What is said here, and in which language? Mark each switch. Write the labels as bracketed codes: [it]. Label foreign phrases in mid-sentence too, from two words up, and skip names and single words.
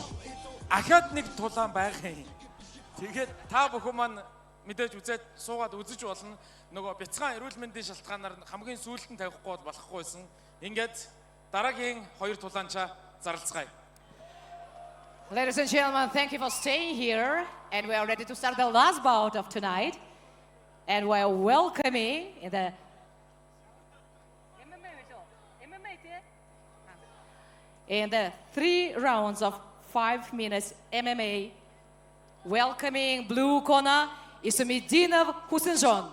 [mn] Ахаад нэг тулаан байх юм. Тэгээд та бүхэн маань мэдээж үзээд суугаад үзэж болно. Нөгөө бяцхан эрүүл мэндийн шалтгаанаар хамгийн сүүлд нь тавихгүй бол болохгүйсэн. Ингээд дараагийн хоёр тулаанчаа зарлцгаая. [en] Ladies and gentlemen, thank you for staying here. And we are ready to start the last bout of tonight. And we are welcoming in the in the 3 rounds of 5 minutes MMA, welcoming blue corner, Ismedinov Husenjon.